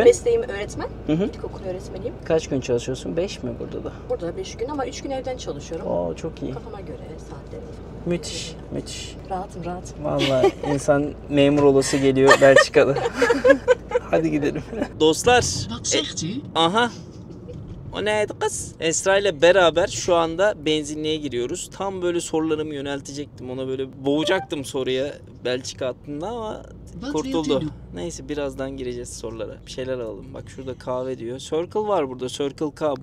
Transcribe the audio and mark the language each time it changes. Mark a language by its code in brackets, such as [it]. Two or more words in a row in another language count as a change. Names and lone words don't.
[tr] mesleğim öğretmen. Hı hı. İlkokul öğretmeniyim. Kaç gün çalışıyorsun? 5 mi burada da? Burada 5 gün ama 3 gün evden çalışıyorum. Oo, çok iyi. Kafama göre saatlerimi falan. Müthiş. Rahatım. Valla insan memur olası geliyor Belçika'da. Hadi gidelim. Dostlar. [nl] Wat zegt u? [tr] Aha. O neydi kız? Esra ile beraber şu anda benzinliğe giriyoruz. Tam böyle sorularımı yöneltecektim. Ona böyle boğacaktım soruya Belçika hattında ama kurtuldu. Neyse birazdan gireceğiz sorulara. Bir şeyler alalım. Bak şurada kahve diyor. Circle var burada. Circle K.